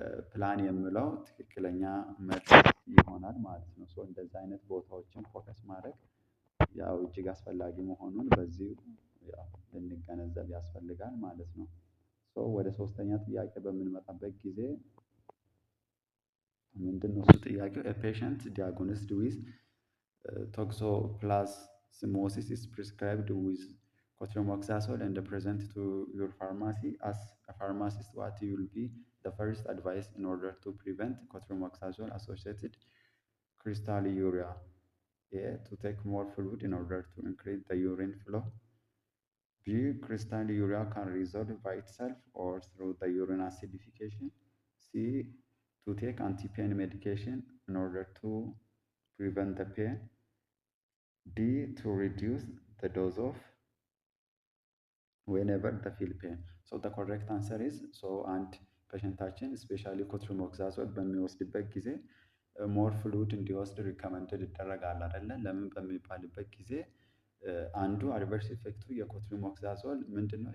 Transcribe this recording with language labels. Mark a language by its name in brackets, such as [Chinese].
[Amharic] ፕላን የምለው ትክክለኛ መልስ ይሆናል ማለት ነው። ሶ እንደዚህ አይነት ቦታዎችን ፎከስ ማድረግ ያው እጅግ አስፈላጊ መሆኑን በዚሁ ያው ልንገነዘብ ያስፈልጋል ማለት ነው። ሶ ወደ ሶስተኛ ጥያቄ በምንመጣበት ጊዜ ምንድነው እሱ ጥያቄው [English] a patient diagnosed with toxoplasmosis is prescribed with cotrimoxazole and present to your pharmacy. As a pharmacist, what will be the first advice in order to prevent cotrimoxazole associated crystalluria? A, to take more fluid in order to increase the urine flow. B, crystalluria can resolve by itself or through the urine acidification. C, to take anti-pain medication in order to prevent the pain. D, to reduce the dose of whenever the feel pain. So the correct answer is, so and [Amharic] ፔሸንታችን ስፔሻሊ ኮትሪሞክሳዞል በሚወስድበት ጊዜ ሞር ፍሉድ እንዲወስድ ሪከመንድድ ይደረጋል አይደለ? ለምን በሚባልበት ጊዜ አንዱ አድቨርስ ኢፌክቱ የኮትሪሞክሳዞል ምንድነው?